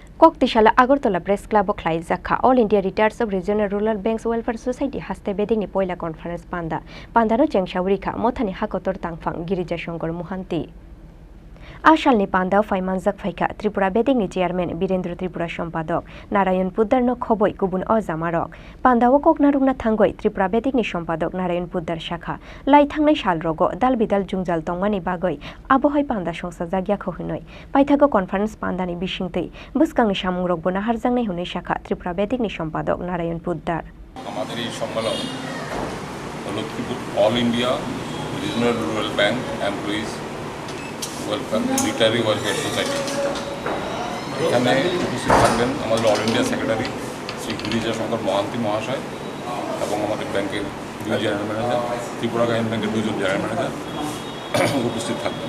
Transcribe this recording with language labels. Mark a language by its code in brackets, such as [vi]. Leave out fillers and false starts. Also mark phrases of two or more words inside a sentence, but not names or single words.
[trp] Koktishala Agartala Press Club of Khlaijakha All India Retirees of Regional Rural Banks Welfare Society haste bedingni poila conference pandano chengshaurika mothani hakotor tangphang girija shongor muhanti Ashalni Panda Faimanjak Faika Tripura bedingni chairman Birendra Tripura Sompadok Narayan Puddar no khoboi kubun ojamarok Pandao koknarungna thangoi Tripura bedingni Sompadok Narayan Puddar Shakha lai thangnai salrogo dalbidal jungjal tongmani bagoi abohoi panda songsa jagya khohinoi paithago conference pandani bisingtei buskangni samungrok bona harjangnai hunai Shakha Tripura bedingni Sompadok Narayan Puddar [bn] আমাদের এই সম্মেলন লক্ষ্মীপুর অল ইন্ডিয়া রিজনাল রুরাল ব্যাংক এমপ্লয়িজ ওয়েলফেয়ার রিটায়ারি ওয়েলফেয়ার সোসাইটি এখানে উপস্থিত থাকবেন আমাদের [en] All India Secretary [bn] শ্রী গিরিজা শঙ্কর মহান্তি মহাশয় এবং আমাদের ব্যাংকের দুই [en] General Manager [bn] ত্রিপুরা গ্রামীণ ব্যাংকের দুইজন [en] General Manager [bn] উপস্থিত থাকবেন।